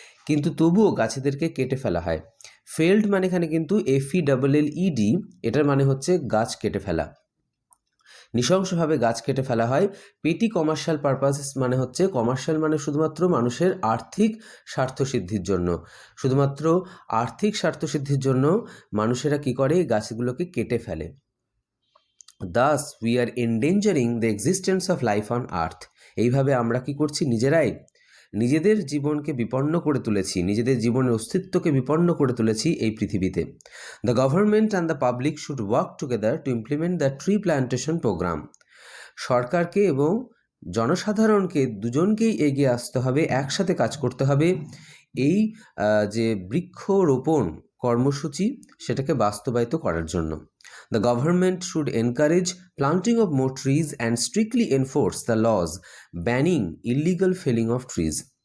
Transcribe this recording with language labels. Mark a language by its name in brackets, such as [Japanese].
[Bangla] কিন্তু তবুও গাছেদেরকে কেটে ফেলা হয়। ফেল্ড মানে এখানে কিন্তু FELLED, এটার মানে হচ্ছে গাছ কেটে ফেলা, নৃশংসভাবে গাছ কেটে ফেলা হয়। [English] petty commercial purposes [Bangla] মানে হচ্ছে, কমার্শিয়াল মানে শুধুমাত্র মানুষের আর্থিক স্বার্থসিদ্ধির জন্য, শুধুমাত্র আর্থিক স্বার্থসিদ্ধির জন্য মানুষেরা কি করে, গাছগুলোকে কেটে ফেলে। [English] Thus we are endangering the existence of life on earth. [Bangla] এইভাবে আমরা কি করছি, নিজেদের জীবনকে বিপন্ন করে তুলেছি, নিজেদের জীবনের অস্তিত্বকে বিপন্ন করে তুলেছি এই পৃথিবীতে। [English] The government and the public should work together to implement the tree plantation programme. [Bangla] সরকারকে এবং জনসাধারণকে দুজনকেই এগিয়ে আসতে হবে, একসাথে কাজ করতে হবে এই যে বৃক্ষরোপণ কর্মসূচি সেটাকে বাস্তবায়িত করার জন্য। [English] The government should encourage planting of more trees and strictly enforce the laws banning illegal felling of trees.